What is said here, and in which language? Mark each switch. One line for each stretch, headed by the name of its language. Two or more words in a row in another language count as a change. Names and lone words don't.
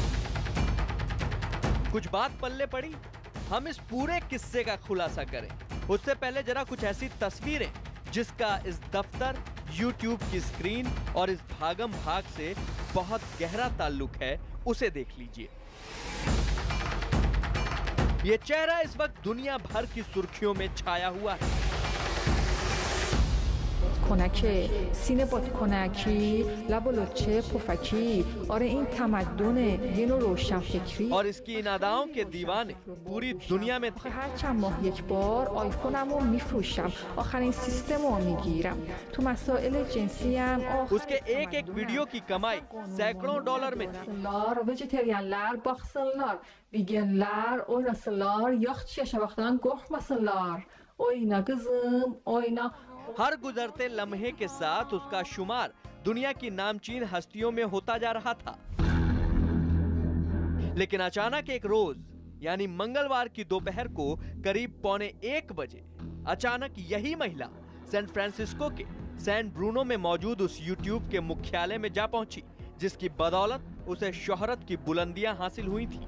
Hindi: कुछ बात पल्ले पड़ी, हम इस पूरे किस्से का खुलासा करें उससे पहले जरा कुछ ऐसी तस्वीरें जिसका इस दफ्तर, YouTube की स्क्रीन और इस भागम भाग से बहुत गहरा ताल्लुक है उसे देख लीजिए। ये चेहरा इस वक्त दुनिया भर की सुर्खियों में छाया हुआ है।
Persian: کنکه سینه بادکنکی لب و لچه پفکی آره این تمدن یه نوع روشنفکری
Hindi: और इसकी इन अदाओं के दीवाने पूरी दुनिया में थे।
Persian: هر چند ماه یک بار آیفونمو میفروشم آخرین سیستمو میگیرم تو مسائل جنسی هم
Hindi: उसके एक एक वीडियो की कमाई सैकड़ों डॉलर में थी।
Turkish: vejeterianlar baksınlar veganlar oynasınlar yacht yaşamaktan korkmasınlar oyna kızım oyna।
Hindi: हर गुजरते लम्हे के साथ उसका शुमार दुनिया की नामचीन हस्तियों में होता जा रहा था, लेकिन अचानक एक रोज यानी मंगलवार की दोपहर को करीब 1:45 बजे अचानक यही महिला सैन फ्रांसिस्को के सैन ब्रूनो में मौजूद उस YouTube के मुख्यालय में जा पहुंची जिसकी बदौलत उसे शोहरत की बुलंदियां हासिल हुई थी।